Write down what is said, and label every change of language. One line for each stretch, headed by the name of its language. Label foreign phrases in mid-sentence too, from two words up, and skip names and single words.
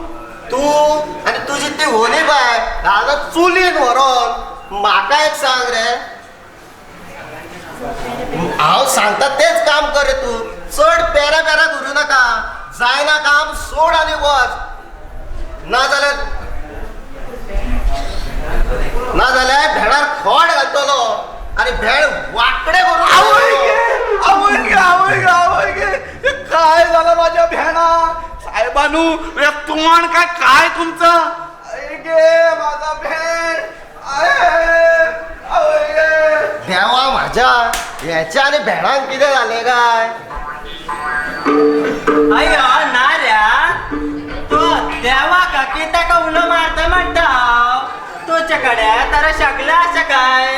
Konkani: तू आनी तुजी ती होनी बाय हांगा चुलीन व्हरोन म्हाका एक सांग रे हांव सांगता तेच काम कर रे तू चड पेरा करूं नाका जायना काम सोड आनी वच नाजाल्यार भेडार खोड घालतलो आनी भेड वांकडे करून
Marathi: आवय गे काय झालं माझ्या भेणा साहेबानू हे तोंड काय तुमचं गे माझा भेण
Konkani: देवा म्हाज्या ह्याच्या आनी भेडांक कितें जालें काय
Marathi: अयो नाऱ्या तो देवा का की ताका उलो मारता म्हणटा तुझ्या कडेन तर शकले आसा काय